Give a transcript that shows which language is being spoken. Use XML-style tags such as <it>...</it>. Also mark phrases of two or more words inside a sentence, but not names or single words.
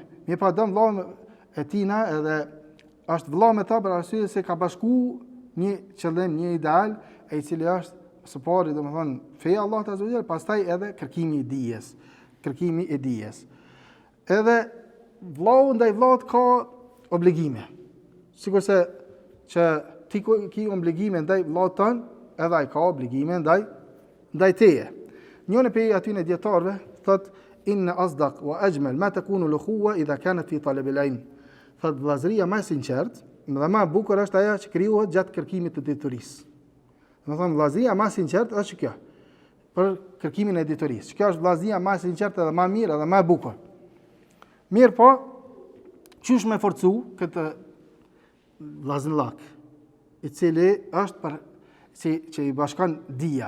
<sq>Mirë pa dëm vllaun e tina edhe është vllau me ta për arsye se ka bashku një qëllim, një ideal, e i cili është së pari, domethënë feja Allahut</sq> <ar>عز وجل,</ar> <sq>pastaj edhe kërkimi i dijes. Edhe vllau ndaj vllaut ka obligime. Sigurisht që ti ke obligime ndaj vllaut tën, edhe ai ka obligime ndaj teje. Njëri prej atyre dietarëve thot</sq> <ar>إن أصدق وأجمل ما تكون الأخوة إذا كانت في طلب العلم.</ar> <sq>Thot vllazëria më e sinqert dhe më e bukur është ajo që krijohet gjatë kërkimit të diturisë. Domethënë vllazëria më e sinqert është kjo për kërkimin e diturisë. Kjo është vllazëria më e sinqert edhe më e mirë edhe më e bukur. Mirë po, çush me forcu këtë vllazëllak, i cili është për që i bashkon dija.</sq>